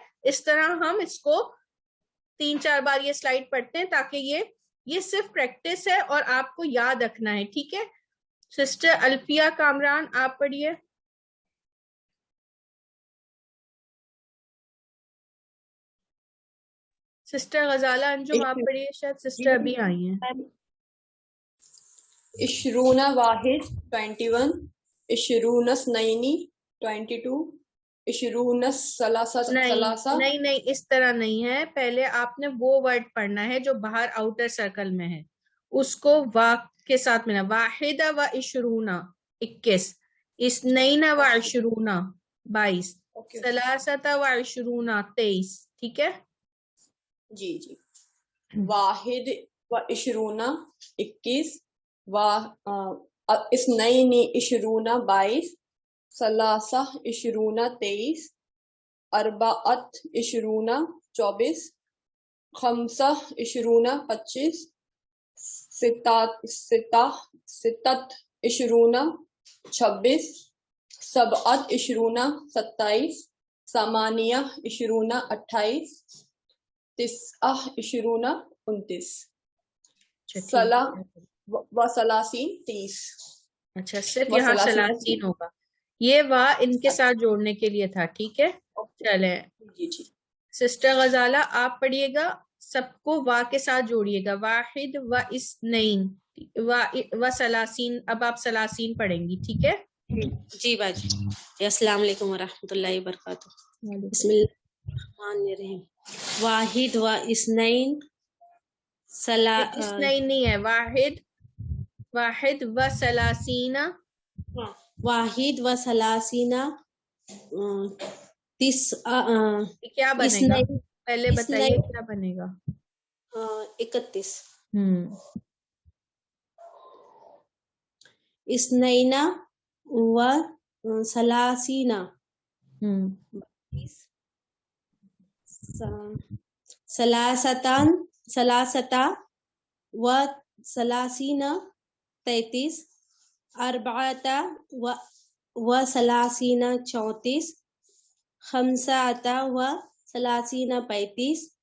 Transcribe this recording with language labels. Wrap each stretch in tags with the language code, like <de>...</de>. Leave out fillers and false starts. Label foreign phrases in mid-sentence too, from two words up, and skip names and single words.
<hi>इस तरह हम इसको 3-4 बार ये स्लाइड पढ़ते हैं, ताकि ये सिर्फ प्रैक्टिस है और आपको याद रखना है, ठीक है। सिस्टर अल्फिया कामरान आप पढ़िए। सिस्टर गजाला अंजुम आप पढ़िए, शायद सिस्टर अभी आई हैं।</hi> <ar>عشرون واحد 21، عشرون اثني 22، عشرون ثلاثة</ar> <hi>नहीं, इस तरह नहीं है, पहले आपने वो वर्ड पढ़ना है जो बाहर</hi> <en>outer circle</en> <hi>में है, उसको वा के साथ मिला,</hi> <ar>واحدة وعشرون 21، اثنان وعشرون 22، ثلاثة وعشرون 23,</ar> <hi>ठीक है जी जी।</hi> <ar>واحد وعشرون 21، اثني عشرون 22، ثلاثة عشرون 23، أربعة عشرون 24، خمسة عشرون 25, ستة عشرون 26، سبعة عشرون 27، ثمانية عشرون 28، تسعة عشرون 29، ثلا وثلاثين 30.</ar> <hi>अच्छा, सिर्फ यहाँ सलासीन होगा, ये वाह इनके साथ जोड़ने के लिए था, ठीक है। चले जी। सिस्टर गजाला आप पढ़िएगा, सबको वाह के साथ जोड़िएगा,</hi> <ar>واحد واثنين وثلاثين,</ar> <hi>अब आप सलासीन पढ़ेंगी, ठीक है जी बाजी।</hi> <ar>السلام عليكم ورحمة الله وبركاته۔ بسم الله الرحمن الرحيم. واحد واثنين اثنين</ar> <hi>नहीं है,</hi> <ar>واحد وثلاثين, واحد وثلاثين</ar> <hi>क्या बनेगा पहले बताइए, क्या बनेगा 31,</hi> <ar>اثنين وثلاثين، ثلاثة وثلاثين 33، أربعة وثلاثين 34، خمسة وثلاثين 35,</ar>